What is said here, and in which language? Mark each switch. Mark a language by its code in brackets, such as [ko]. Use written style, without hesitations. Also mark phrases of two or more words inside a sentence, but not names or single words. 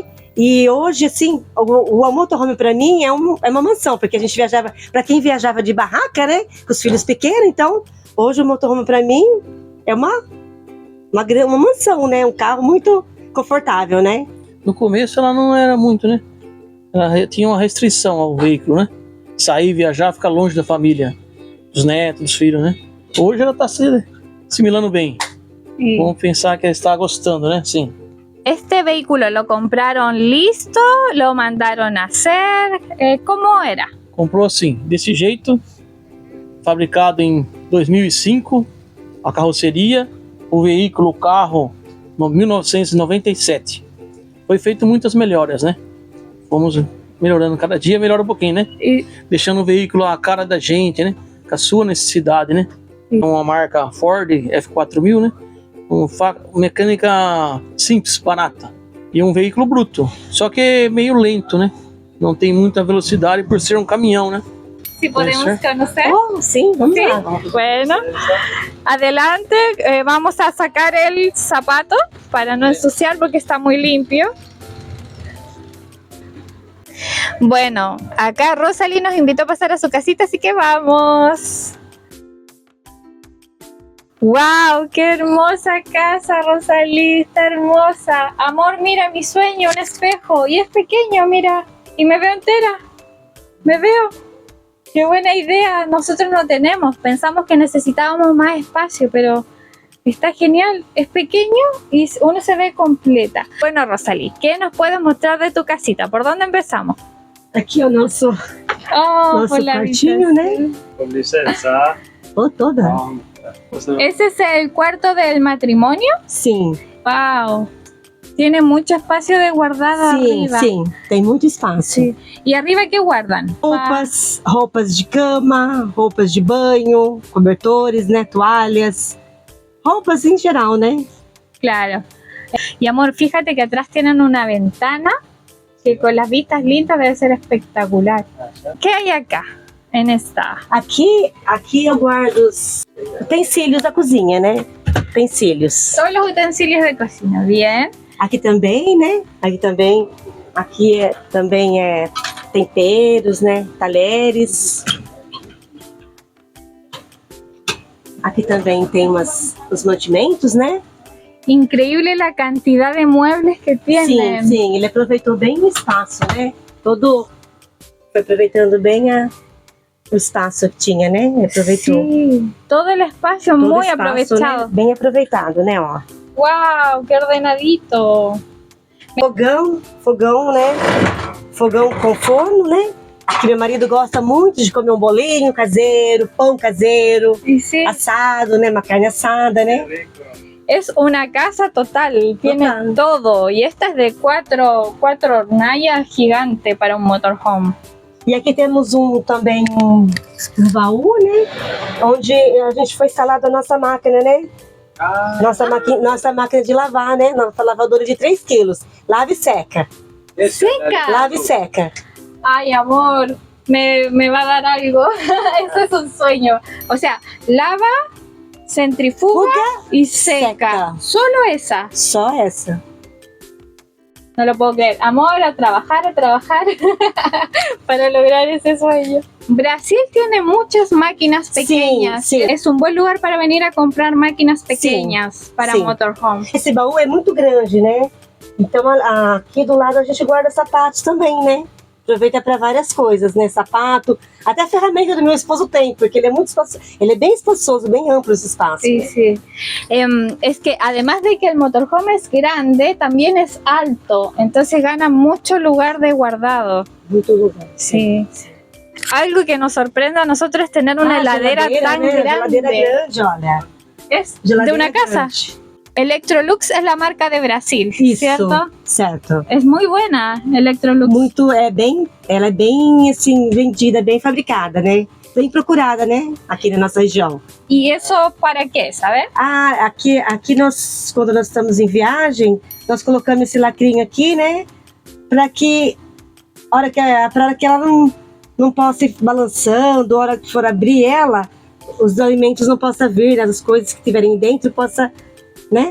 [pt] E hoje, assim, o motorhome para mim é uma mansão, porque a gente viajava, para quem viajava de barraca, né, com os filhos pequenos, então, hoje o motorhome para mim é uma mansão, né, um carro muito confortável, né. No começo ela não era muito, né, ela tinha uma restrição ao veículo, né, sair, viajar, ficar longe da família, dos netos, dos filhos, né. Hoje ela está se assimilando bem. Vamos pensar que ela está gostando, né, sim. [es] ¿Este vehículo lo compraron listo? ¿Lo mandaron a hacer? ¿Cómo era? [pt] Comprou assim, desse jeito, fabricado em 2005, a carroceria, o veículo, o carro, em 1997. Foi feito muitas melhoras, né? Fomos melhorando, cada dia melhora um pouquinho, né? Deixando o veículo à cara da gente, né? Com a sua necessidade, né? Uma marca Ford F4000, né? Mecânica simples, barata, e um veículo bruto, só que é meio lento, né? Não tem muita velocidade por ser um caminhão, né? [es] Si podemos conocer. [pt] Oh, sim, vamos lá. [es] Bueno, adelante, vamos a sacar el zapato para no ensuciar porque está muy limpio. Bueno, acá Rosalí nos invitó a pasar a su casita, así que vamos. ¡Wow! ¡Qué hermosa casa, Rosalí! Está hermosa. Amor, mira mi sueño, un espejo. Y es pequeño, mira. Y me veo entera. Me veo. ¡Qué buena idea! Nosotros no tenemos. Pensamos que necesitábamos más espacio, pero está genial. Es pequeño y uno se ve completa. Bueno, Rosalí, ¿qué nos puedes mostrar de tu casita? ¿Por dónde empezamos? [pt] Aqui é o nosso quartinho, né? Com licença. Oh, toda. [es] ¿Ese es el cuarto del matrimonio? [pt] Sim. [es] ¡Wow! Tiene mucho espacio de guardar [pt] Sim, [es] arriba. [pt] sim, tem muito espaço. [es] Sí. ¿Y arriba qué guardan? [pt] Roupas de cama, roupas de banho, cobertores, né, toalhas, roupas em geral, né? [es] Claro. Y amor, fíjate que atrás tienen una ventana que con las vistas lindas debe ser espectacular. ¿Qué hay acá? En esta. [pt] Aqui eu guardo os utensílios da cozinha, né? Utensílios. [es] Todos los utensilios de cocina, bien. [pt] Aqui também, né? Aqui também é temperos, né? Talheres. Aqui também tem os mantimentos, né? [es] Increíble la cantidad de muebles que tienen. [pt] Sim, ele aproveitou bem o espaço, né? Foi aproveitando bem o espaço que tinha, né? Aproveitou. [es] Sí, todo el espacio Todo muy [pt] espaço, [es] aprovechado. [pt] Né? Bem aproveitado, né? Ó. [es] ¡Wow! ¡Qué ordenadito! [pt] Fogão, né? Fogão com forno, né? Que meu marido gosta muito de comer um bolinho caseiro, pão caseiro, [es] Y sí, [pt] assado, né? Uma carne assada, né? [es] es una casa total, tiene Total. todo. Y esta es de cuatro hornallas gigante para un motorhome. [pt] E aqui temos também um baú, né? Onde a gente foi instalada a nossa máquina, né? Nossa máquina de lavar, né? Nossa lavadora de 3 quilos. Lava e seca. [es] ¡Seca! [pt] Lava e seca. [es] Ay, amor, me va a dar algo. Eso es un sueño. O sea, lava, centrifuga y seca. seca. Solo esa. [pt] Só essa. [es] No lo puedo creer. Amor, a trabajar para lograr ese sueño. Brasil tiene muchas máquinas pequeñas. Sí. Es un buen lugar para venir a comprar máquinas pequeñas para Sí. motorhome. [pt] Esse baú é muito grande, né? Então aqui do lado a gente guarda sapatos também, né? Aproveita para várias coisas, né? Sapato, até a ferramenta do meu esposo tem, porque ele é muito espaçoso, ele é bem espaçoso, bem amplo esse espaço. [es] Sí, sí. Es que además de que el motorhome es grande, también es alto, entonces gana mucho lugar de guardado. [pt] Muito lugar. [es] Sí. Algo que nos sorprende a nosotros es tener una heladera tan [pt] né? [es] grande. [pt] Geladeira grande, olha. [es] Es [pt] Geladeira [es] de una casa. [pt] grande. [es] Electrolux es la marca de Brasil, [pt] Isso, [es] ¿cierto? [pt] certo. [es] Es muy buena Electrolux. [pt] Ela é bem assim, vendida, bem fabricada, né? Bem procurada, né? Aqui na nossa região. [es] ¿Y eso para qué, sabes? [pt] Aqui nós, quando nós estamos em viagem, nós colocamos esse lacrinho aqui, né? Para que a hora que ela não possa ir balançando, a hora que for abrir ela, os alimentos não possam vir, as coisas que estiverem dentro possa, né?